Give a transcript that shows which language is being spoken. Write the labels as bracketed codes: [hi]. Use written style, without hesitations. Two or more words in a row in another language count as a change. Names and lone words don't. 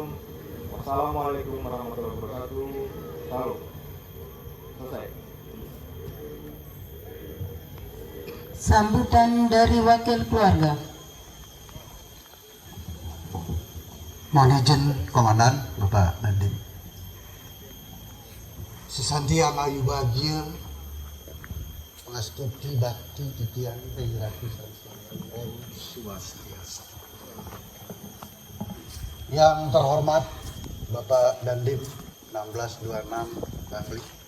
[ar] والسلام عليكم ورحمة الله وبركاته. [id] Salam. Selesai. Sambutan dari wakil keluarga. Mohon izin Komandan Bapak Dandim. [ban] Sesantiang ayu bahagia pengastuti bakti titian Ratu Om Swastiastu. [id] Yang terhormat Bapak Dandim 1626 Bangli.